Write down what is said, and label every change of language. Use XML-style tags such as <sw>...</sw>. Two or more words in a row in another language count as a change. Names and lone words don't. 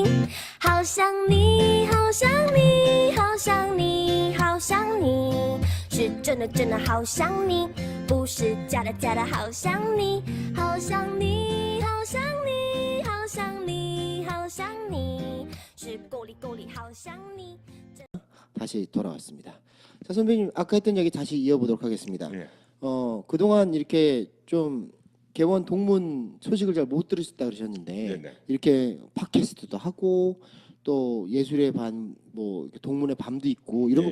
<zh>好想你，好想你，好想你，好想你，是真的真的好想你，不是假的假的好想你。好想你，好想你，好想你，好想你，是够力够力好想你。</zh> <ko>다시 돌아왔습니다. 자, 선배님 아까 했던 얘기 다시 이어보도록 하겠습니다. 예. 그동안 이렇게 좀 개원 동문 소식을 잘 못 들으셨다 그러셨는데 네네. 이렇게 팟캐스트도 하고 또 예술의 밤, 뭐 동문의 밤도 있고 이런 거</ko>